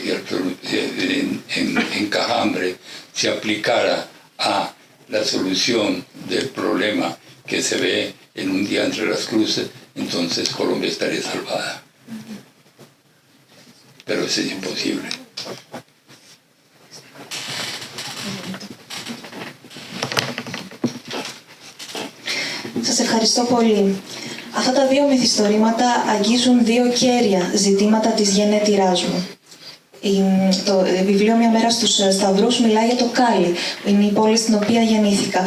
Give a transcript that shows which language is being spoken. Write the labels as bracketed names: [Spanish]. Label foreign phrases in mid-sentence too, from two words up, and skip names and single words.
[Spanish] en Cajambre se aplicara a la solución del problema que se ve en un día entre las cruces, entonces Colombia estaría salvada. Pero eso es imposible. [Greek] Σας ευχαριστώ πολύ. Αυτά τα δύο μυθιστορήματα αγγίζουν δύο κέρια ζητήματα της γενέτειράς μου. Το βιβλίο «Μια μέρα στους Σταυρούς» μιλάει για το Κάλι, είναι η πόλη στην οποία γεννήθηκα.